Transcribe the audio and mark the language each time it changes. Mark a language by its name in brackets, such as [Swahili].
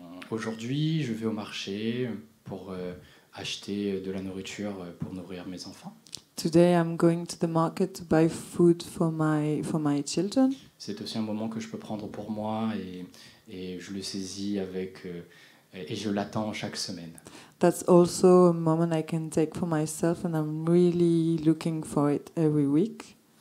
[French] Aujourd'hui, je vais au marché pour acheter de la nourriture pour nourrir mes enfants. [English] Today I'm going to the market to buy food for my children. [French] C'est aussi un moment que je peux prendre pour moi et je le saisis et je l'attends chaque semaine. [English] That's also a moment I can take for myself, and I'm really looking for it every week.